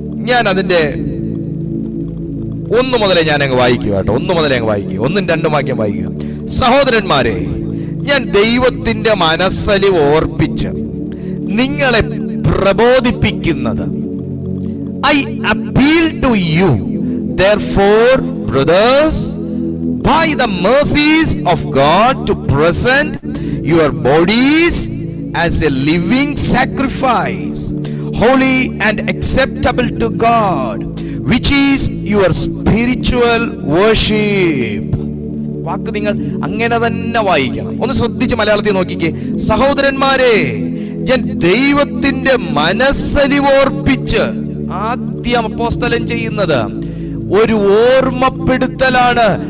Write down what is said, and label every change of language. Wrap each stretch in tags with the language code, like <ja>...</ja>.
<ml>ഞാൻ അതിന്റെ 1 മുതലേ ഞാൻ അങ്ങ് വായിക്കുക കേട്ടോ. 1 മുതലേ അങ്ങ് വായിക്കുക, 1-2 വാക്യം വായിക്കുക. സഹോദരന്മാരെ, ഞാൻ ദൈവത്തിന്റെ മനസ്സലിവ് ഓർപ്പിച്ച് നിങ്ങളെ പ്രബോധിപ്പിക്കുന്നത്.</ml> <en>I appeal to you, therefore, brothers, by the mercies of God, to present your bodies as a living sacrifice, holy and acceptable to God, which is your spiritual worship.</en> <ml>വാക്ക് നിങ്ങൾ അങ്ങനെ തന്നെ വായിക്കണം. ഒന്ന് ശ്രദ്ധിച്ച് മലയാളത്തിൽ നോക്കിക്കേ. സഹോദരന്മാരെ, ഞാൻ ദൈവത്തിന്റെ മനസ്സലിവോർപ്പിച്ച്, ആദ്യം അപ്പോസ്തലൻ ചെയ്യുന്നത് ഒരു ഓർമ്മപ്പെടുത്തലാണ്.</ml>